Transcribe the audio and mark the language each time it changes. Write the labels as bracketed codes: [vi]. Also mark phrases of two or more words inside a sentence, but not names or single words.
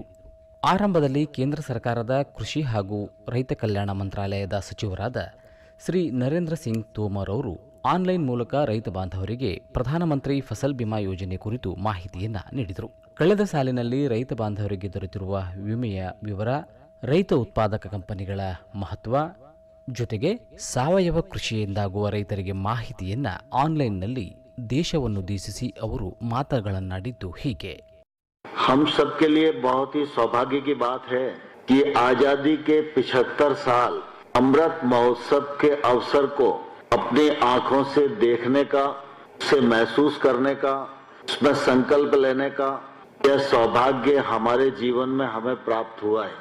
[kn] ಆರಂಭದಲ್ಲಿ ಕೇಂದ್ರ ಸರ್ಕಾರದ ಕೃಷಿ ಹಾಗೂ ರೈತ ಕಲ್ಯಾಣ ಮಂತ್ರಾಲಯದ ಸಚಿವರಾದ ಶ್ರೀ ನರೇಂದ್ರ ಸಿಂಗ್ ತೋಮರ್ ಅವರು ಆನ್ಲೈನ್ ಮೂಲಕ ರೈತ ಬಾಂಧವರಿಗೆ ಪ್ರಧಾನಮಂತ್ರಿ ಫಸಲ್ ಬಿಮಾ ಯೋಜನೆ ಕುರಿತು ಮಾಹಿತಿಯನ್ನು ನೀಡಿದರು. ಕಳೆದ ಸಾಲಿನಲ್ಲಿ ರೈತ ಬಾಂಧವರಿಗೆ ದೊರೆತಿರುವ ವಿಮೆಯ ವಿವರ, ರೈತ ಉತ್ಪಾದಕ ಕಂಪನಿಗಳ ಮಹತ್ವ ಜೊತೆಗೆ ಸಾವಯವ ಕೃಷಿಯಿಂದಾಗುವ ರೈತರಿಗೆ ಮಾಹಿತಿಯನ್ನು ಆನ್ಲೈನ್ನಲ್ಲಿ ದೇಶವನ್ನುದ್ದೇಶಿಸಿ ಅವರು ಮಾತುಗಳನ್ನಾಡಿದ್ದು ಹೀಗೆ. [hi] हम सबके लिए बहुत ही सौभाग्य की बात है कि आजादी के 75 साल अमृत महोत्सव के अवसर को अपनी आंखों से देखने का, उसे महसूस करने का, उसमें संकल्प लेने का यह सौभाग्य हमारे जीवन में हमें प्राप्त हुआ है।